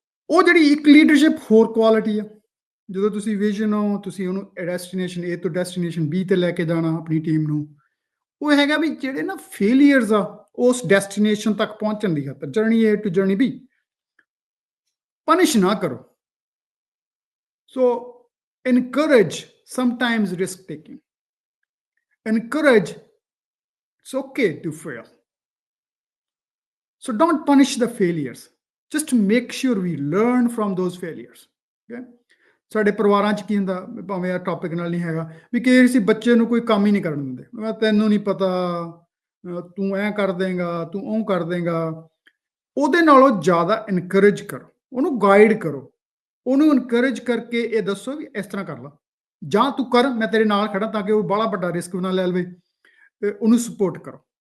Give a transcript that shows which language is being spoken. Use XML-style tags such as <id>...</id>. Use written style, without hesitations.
<pa>ਉਹ ਜਿਹੜੀ ਇੱਕ ਲੀਡਰਸ਼ਿਪ ਹੋਰ ਕੁਆਲਿਟੀ ਆ, ਜਦੋਂ ਤੁਸੀਂ ਵਿਜ਼ਨ ਹੋ, ਤੁਸੀਂ ਉਹਨੂੰ ਡੈਸਟੀਨੇਸ਼ਨ A ਤੋਂ ਡੈਸਟੀਨੇਸ਼ਨ B ਤੇ ਲੈ ਕੇ ਜਾਣਾ ਆਪਣੀ ਟੀਮ ਨੂੰ, ਉਹ ਹੈਗਾ ਵੀ ਜਿਹੜੇ ਨਾ ਫੇਲੀਅਰਸ ਆ ਉਸ ਡੈਸਟੀਨੇਸ਼ਨ ਤੱਕ ਪਹੁੰਚਣ ਦੀ ਖਾਤਰ,</pa> <en>journey A to journey B,</en> <pa>punish ਨਾ ਕਰੋ।</pa> <en>So encourage sometimes risk taking, encourage it's okay to fail, So don't punish the failures. Just make sure we learn from those failures. Okay?</en> <pa>ਸਾਡੇ ਪਰਿਵਾਰਾਂ 'ਚ ਕੀ ਹੁੰਦਾ, ਭਾਵੇਂ ਇਹ ਟੌਪਿਕ ਨਾਲ ਨਹੀਂ ਹੈਗਾ, ਵੀ ਕਈ ਵਾਰੀ ਅਸੀਂ ਬੱਚੇ ਨੂੰ ਕੋਈ ਕੰਮ ਹੀ ਨਹੀਂ ਕਰਨ ਦਿੰਦੇ। ਮੈਂ ਤੈਨੂੰ ਨਹੀਂ ਪਤਾ, ਤੂੰ ਐਂ ਕਰ ਦੇਂਗਾ, ਤੂੰ ਉਹ ਕਰ ਦੇਂਗਾ। ਉਹਦੇ ਨਾਲੋਂ ਜ਼ਿਆਦਾ ਇਨਕਰੇਜ ਕਰੋ, ਉਹਨੂੰ ਗਾਈਡ ਕਰੋ, ਉਹਨੂੰ ਇਨਕਰੇਜ ਕਰਕੇ ਇਹ ਦੱਸੋ ਵੀ ਇਸ ਤਰ੍ਹਾਂ ਕਰ ਲਾ, ਜਾਂ ਤੂੰ ਕਰ, ਮੈਂ ਤੇਰੇ ਨਾਲ ਖੜਾ, ਤਾਂ ਕਿ ਉਹ ਬੜਾ ਵੱਡਾ ਰਿਸਕ ਨਾ ਲੈ ਲਵੇ। ਉਹਨੂੰ ਸਪੋਰਟ ਕਰੋ।</pa>